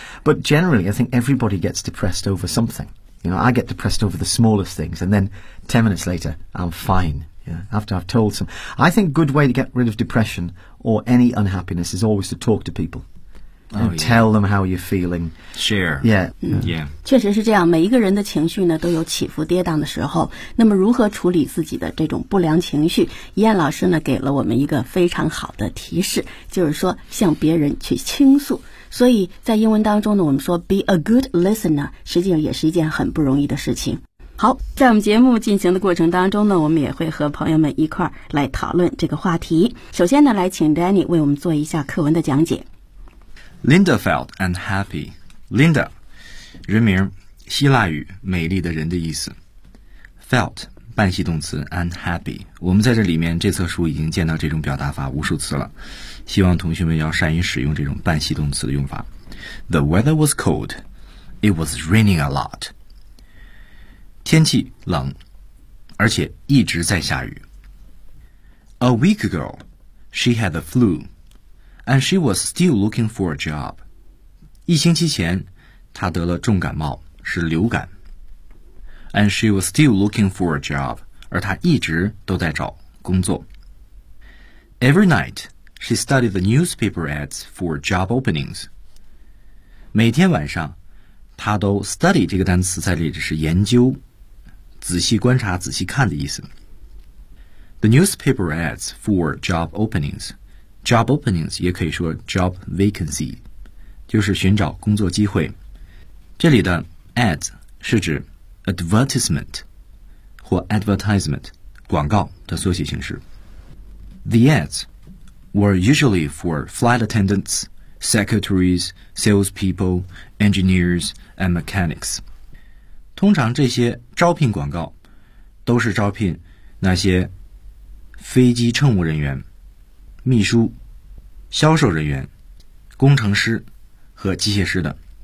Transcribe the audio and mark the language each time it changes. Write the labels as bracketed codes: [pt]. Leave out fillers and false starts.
[en] But generally, I think everybody gets depressed over something. You know, I get depressed over the smallest things, and then 10 minutes later, I'm fine. Yeah, after I've told some. I think a good way to get rid of depression or any unhappiness is always to talk to people. Tell them how you're feeling. Share. Yeah. Yeah. [zh] 确实是这样，每一个人的情绪呢都有起伏跌宕的时候。那么如何处理自己的这种不良情绪？Ian老师呢给了我们一个非常好的提示，就是说向别人去倾诉。所以在英文当中呢，我们说 [en] be a good listener， [zh] 实际上也是一件很不容易的事情。好，在我们节目进行的过程当中呢，我们也会和朋友们一块儿来讨论这个话题。首先呢，来请 Danny 为我们做一下课文的讲解。 [en] Linda felt unhappy. [zh] Linda, 人名，希腊语，美丽的人的意思。 Felt, 半系动词 unhappy. 我们在这里面这册书已经见到这种表达法无数次了，希望同学们要善于使用这种半系动词的用法。 [en] The weather was cold. It was raining a lot. [zh] 天气冷，而且一直在下雨。 [en] A week ago, she had the flu. And she was still looking for a job. [zh] 一星期前，她得了重感冒，是流感。 [en] And she was still looking for a job. [zh] 而她一直都在找工作。 [en] Every night, she studied the newspaper ads for job openings. [zh] 每天晚上，她都 study 这个单词在这里是研究，仔细观察、仔细看的意思。 [en] The newspaper ads for job openings. Job openings [zh] 也可以说 [en] job vacancy， [zh] 就是寻找工作机会。这里的 ads 是指 advertisement 或 advertisement 广告的缩写形式。 [en] The ads were usually for flight attendants, secretaries, salespeople, engineers, and mechanics. [zh] 通常这些招聘广告都是招聘那些飞机乘务人员、秘书、销售人员、工程师和机械师的。